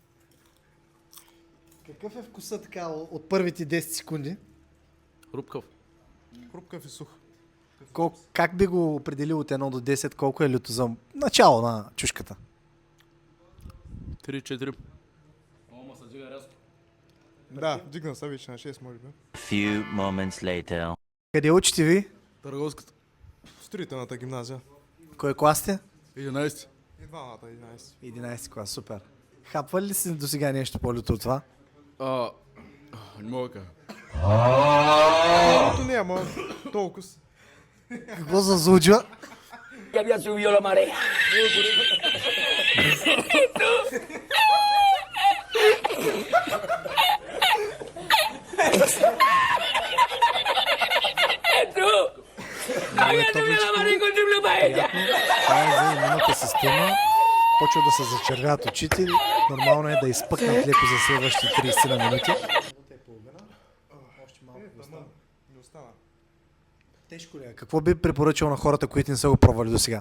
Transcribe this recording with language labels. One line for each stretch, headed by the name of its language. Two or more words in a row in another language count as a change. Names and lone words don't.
Bulgarian: Какъв е вкусът така от първите 10 секунди? Рубкав. Хрупкав и сух. Как би го определил от 1 до 10? Колко е люто за начало на чушката? 3-4. Ома се дига рязко. Да, дигна се вече на 6 може би.
English: Few moments later.
Bulgarian: Къде учите ви? Търговската. В строителната гимназия. Кой клас сте? 11. И двамата 11. 11 клас, супер. Хапвали ли си до сега нещо по-люто от това? Не мога да кажа. Люто не, ама толкова. Какво заслужва?
Spanish: Ya había subido la marea. Había subido la marea con triple paella.
Bulgarian: Това е за именната система. Почва да се зачервят очите. Нормално е да изпъкнат леко за следващите 30 на минути. Още малко Не остана. Тежко ли е? Какво би препоръчал на хората, които не са го пробвали до сега?